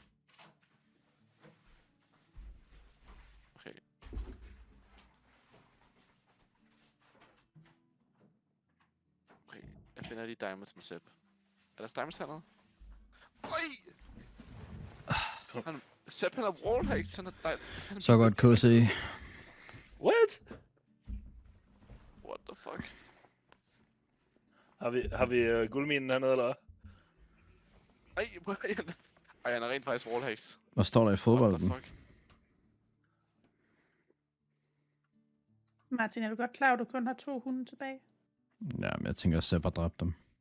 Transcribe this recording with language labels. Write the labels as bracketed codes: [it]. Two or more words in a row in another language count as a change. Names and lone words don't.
[da] Okay. Okay, jeg finder lige diamonds med Sepp. Er der diamonds hernede? Øj! Sepp han har wallhacks, han er Så godt, KC. [en] What? What the fuck? [da] Har vi guldminen hernede, eller hvad? Ej, Brian. Ej, han er rent faktisk wallhacks. Hvad står der i [en] What [da] fodbolden? [en] the fuck? [da] Martin, er du godt klar, at du kun har 2 hunde tilbage? Ja, men jeg tænker, at Sepp har dræbt dem.